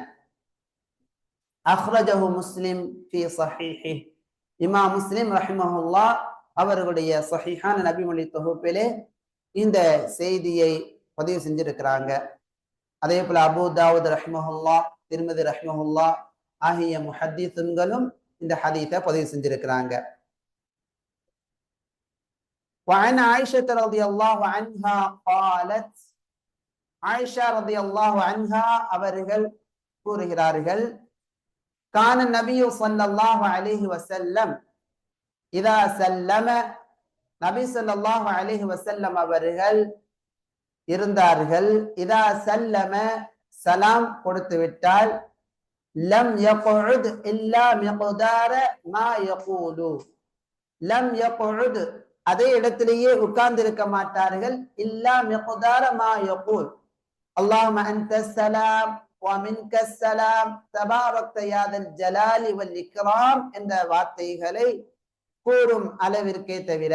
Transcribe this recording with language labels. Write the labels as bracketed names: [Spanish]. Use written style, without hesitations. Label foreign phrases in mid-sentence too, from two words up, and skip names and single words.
[Arabic] أخرجه مسلم في صحيحه, [Tamil] இமாம் முஸ்லிம் ரஹிமஹுல்லாஹ் அவர்களுடைய ஸஹீஹான நபிமொழி தொகுப்பிலே இந்த செய்தியை பதிவு செஞ்சிருக்கிறாங்க. அதே போல அபூ தாவூத் ரஹிமஹுல்லாஹ், திர்மிதி ரஹிமஹுல்லாஹ் ஆகிய முஹத்திஸுன்களும் இந்த ஹதீஸை பதிவு செஞ்சிருக்கிறாங்க. [Arabic] وعن عائشة رضي الله عنها قالت, عائشة رضي الله عنها [Tamil] அவர்கள் கூறுகிறார்கள், [Arabic] كان النبي صلى الله عليه وسلم إذا سلم, [Tamil] நபி [Arabic] صلى الله عليه وسلم [Tamil] அவர்கள் இருந்தார்கள், [Arabic] إذا سلم, [Tamil] சலாம் கொடுத்து விட்டால், [Arabic] لم يقعد إلا مقدار ما يقول, لم يقعد, [Tamil] அதே இடத்திலேயே உட்கார்ந்து இருக்க மாட்டார்கள், [Arabic] إلا مقدار ما يقول اللهم أنت السلام ومنك السلام تباركت يا ذا الجلال والإكرام [Tamil] என்ற வார்த்தைகளை கூறும் அளவிற்கே தவிர.